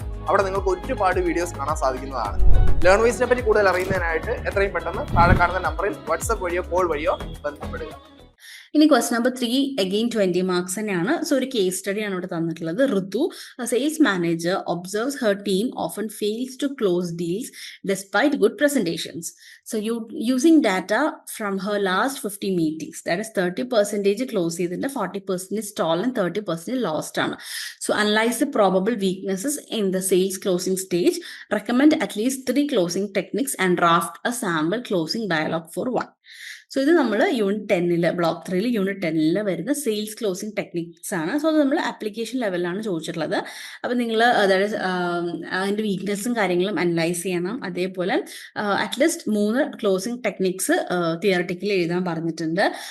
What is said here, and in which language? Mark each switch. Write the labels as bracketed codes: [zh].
[ml] അവിടെ നിങ്ങൾക്ക് ഒരുപാട് വീഡിയോസ് കാണാൻ സാധിക്കുന്നതാണ്. ലേൺവൈസിനെ പറ്റി കൂടുതൽ അറിയുന്നതിനായിട്ട് എത്രയും പെട്ടെന്ന് താഴെ കാണുന്ന നമ്പറിൽ വാട്സ്ആപ്പ് വഴിയോ കോൾ വഴിയോ ബന്ധപ്പെടുക. ഇനി ക്വസ്റ്റ്യൻ നമ്പർ 3 അഗെയിൻ 20 മാർക്സ് തന്നെയാണ്. സോ ഒരു കേസ് സ്റ്റഡിയാണ് ഇവിടെ തന്നിട്ടുള്ളത്. [en] Ritu, sales manager, observes her team often fails to close deals despite good presentations. So using data from her last 50 meetings, that is 30% close ചെയ്തിട്ട് 40% stall and 30% lost ആണ്. So analyze the probable weaknesses in the sales closing stage. Recommend at least 3 closing techniques and draft a sample closing dialogue for 1. [ml] So ഇത് നമ്മൾ unit 10 block 3 unit 10 വരുന്ന sales closing techniques ആണ്. So അത് നമ്മൾ application ലെവലിലാണ് ചോദിച്ചിട്ടുള്ളത്. അപ്പം നിങ്ങൾ അതായത് അതിൻ്റെ വീക്ക്നെസ്സും കാര്യങ്ങളും അനലൈസ് ചെയ്യണം. അതേപോലെ അറ്റ്ലീസ്റ്റ് 3 ക്ലോസിംഗ് ടെക്നിക്സ് തിയറട്ടിക്കലി എഴുതാൻ പറഞ്ഞിട്ടുണ്ട്.